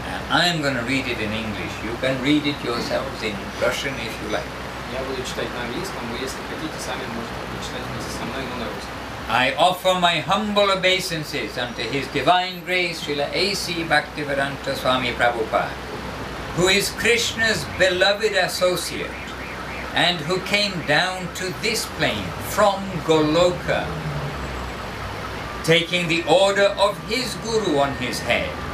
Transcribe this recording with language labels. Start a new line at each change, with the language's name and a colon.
English: I am going to read it in English. You can read it yourselves in Russian if you like.
Russian: Я буду читать на английском, вы, если хотите, сами можете прочитать вместе со мной, но на русском.
English: I offer my humble obeisances unto His Divine Grace Srila A.C. Bhaktivedanta Swami Prabhupada, who is Krishna's beloved associate and who came down to this plane from Goloka, taking the order of his Guru on his head.